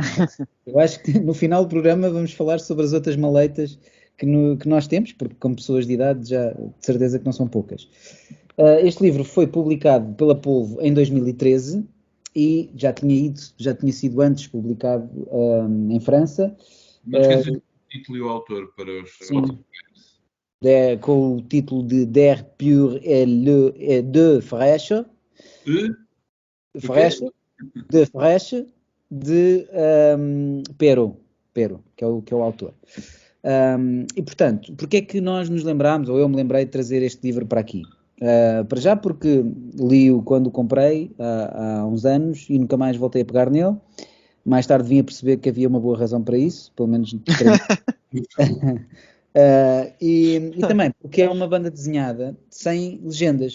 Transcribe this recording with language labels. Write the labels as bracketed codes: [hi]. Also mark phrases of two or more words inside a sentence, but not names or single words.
[pt] Eu acho que no final do programa vamos falar sobre as outras maleitas que nós temos, porque como pessoas de idade já de certeza que não são poucas. Este livro foi publicado pela Polvo em 2013 e já tinha sido antes publicado em França. Não esqueças o título e o autor para os... Sim. Com o título de Der Pur et de Fraîche. De Fraîche, de Pero, que é o autor. E portanto, porque é que nós nos lembramos, ou eu me lembrei de trazer este livro para aqui? Para já porque li-o quando o comprei há uns anos e nunca mais voltei a pegar nele. Mais tarde vim a perceber que havia uma boa razão para isso, pelo menos e também porque é uma banda desenhada sem legendas.